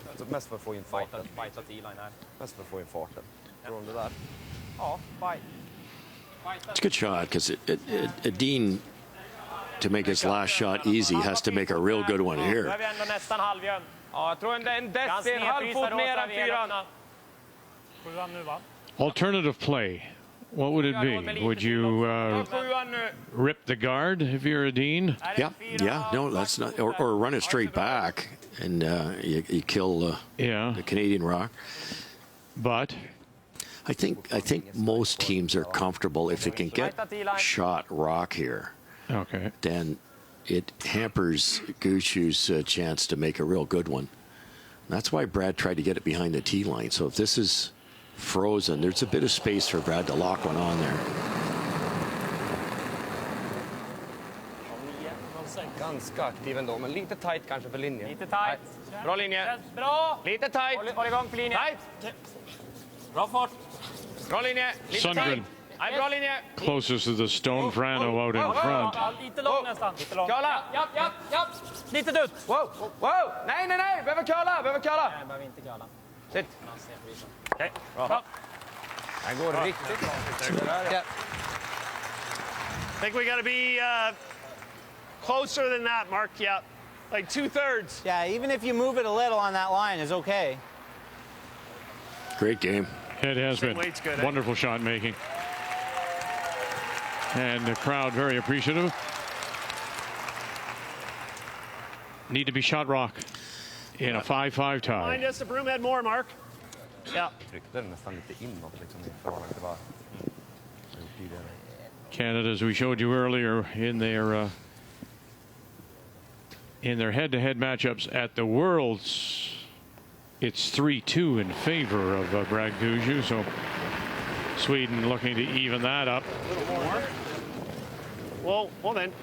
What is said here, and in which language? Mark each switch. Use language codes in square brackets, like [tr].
[sv] Mest för att få in farten. Mest för att få in farten. Tror du om det där? Ja, fight. [en] It's a good shot, because Edin, to make his last shot easy, has to make a real good one [sv] Nu [en] here. [sv] är vi ändå nästan halvjön. Ja, jag tror en deci, en halv fot mer än 4. 7 nu, va? [en] Alternative play. What would it be? Would you [sv] 7 nu. [en] rip the guard if you're Edin? Yeah, no, that's not, or run it straight back, and you kill the Canadian rock. But I think most teams are comfortable if they can get shot rock here. Okay. Then it hampers Gushue's chance to make a real good one. And that's why Brad tried to get it behind the tee line. So if this is frozen, there's a bit of space for Brad to lock one on there. [sv] Ganska aktiv ändå, men lite tight kanske för linjen. Lite tight. Bra linje. Bra. Lite tight. Håll igång på linjen. Tight. Bra fart. Bra linje. Lite Sundgren. tight. Nej, bra linje. [en] Closest to the stone Frano out in front. [sv] Ja, lite lång nästan. Lite lång. Curla. Ja. Lite dutt. Wow. Nej. Behöver curla. Nej, behöver inte curla. Sitt. Okej. Bra. Den går riktigt långt. [en] Yeah. I think we got to be closer than that, Mark. Yeah. Like 2/3. Yeah, even if you move it a little on that line is okay. Great game. It has been weight's good, eh? wonderful shot making. And the crowd very appreciative. Need to be shot rock in a 5-5 tie. Behind us, the broom had more, Mark. Yeah. [sv] Tryckte den nästan lite inåt liksom i förhållande till vad jag gjort tidigare. [en] Canada, as we showed you earlier, in their head-to-head matchups at the Worlds, it's 3-2 in favor of Brad Gushue. So Sweden looking to even that up. A little more. Well then.